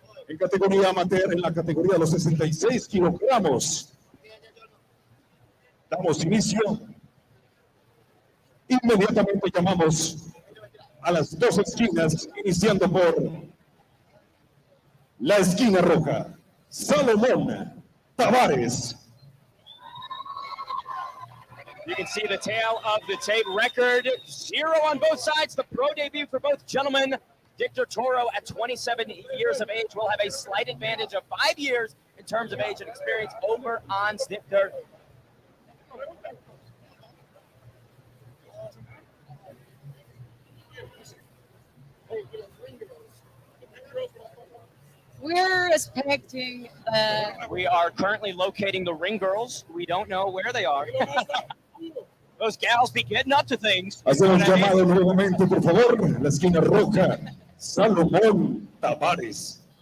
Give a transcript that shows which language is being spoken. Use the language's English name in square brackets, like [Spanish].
[Spanish] En categoría amateur, en la categoría de los 66 kilogramos. Damos inicio. Inmediatamente llamamos a las dos esquinas, iniciando por la esquina roja, Salomón Tavares. [English] You can see the tail of the tape record. 0 on both sides. The pro debut for both gentlemen. Victor Toro at 27 years of age will have a slight advantage of 5 years in terms of age and experience over on Victor. We're expecting We are currently locating the ring girls. We don't know where they are. Those gals be getting up to things. [Spanish] Hacemos llamado nuevamente, por favor, la esquina roja, Salomón Tavares.